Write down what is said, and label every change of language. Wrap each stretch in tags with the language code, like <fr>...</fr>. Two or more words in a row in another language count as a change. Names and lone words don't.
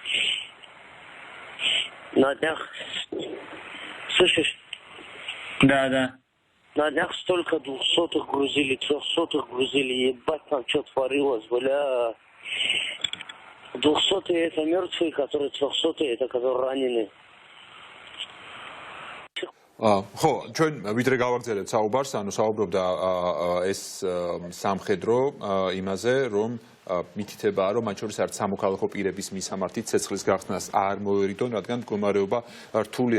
<ru>На днях, слышишь? Да. На днях столько 200-х грузили, 300-х грузили, ебать там что творилось, бля. 200-е это мертвые, которые 300-е это которые раненые.</ru> <ka>ხო, ჩვენ ვიდრე გავაგრძელებთ საუბარს, ანუ საუბრობდა ეს სამხედრო იმაზე, რომ მითითებაა, რომ მათ შორის არც სამოქალაქო პირების მისამართით ცეცხლის გახსნას არ მოერიდონ, რადგან მდგომარეობა რთულია.</ka>